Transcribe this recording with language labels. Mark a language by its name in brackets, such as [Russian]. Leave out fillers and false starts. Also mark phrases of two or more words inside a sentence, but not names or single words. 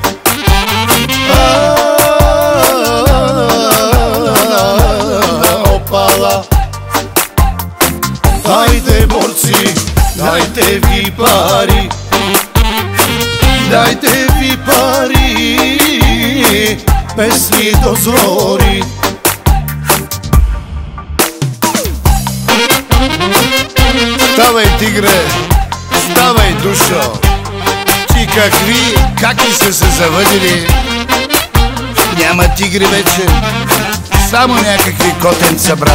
[Bulgarian] Опала, айде борци, дайте ви пари, дайте ви пари, песни до зори. Ставай, тигре, ставай, душо. Ти какви са се завъдили? Няма тигри вече, само някакви котенца, брат.